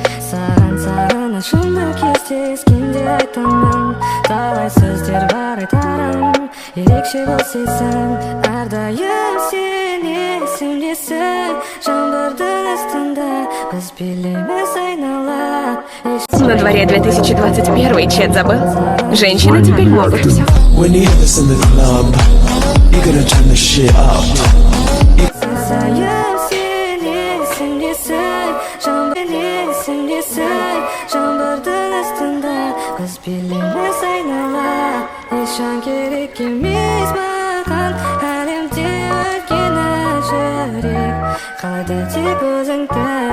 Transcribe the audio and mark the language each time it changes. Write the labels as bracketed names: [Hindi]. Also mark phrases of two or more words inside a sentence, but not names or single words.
[Kazakh] Саған сағынышымды кезде ескенде айтамын. Талай сөздер бар айтарым, ерекше бұл сезім. Әрдайым сен есімдесің, жаңбырдың астында біз билейміз айнала. [Russian] На дворе две тысячи двадцать первый, чет забыл? Женщины теперь могут всё. [English] When you have this in the club, you gonna turn the shit up. [Kazakh] Сен есімдесің, жаңбыр-, есімдесің, жаңбырдың астында біз билейміз айнала. Ешкім керек емес маған әлемде, өйткені жүрек қалайды тек өзіңді.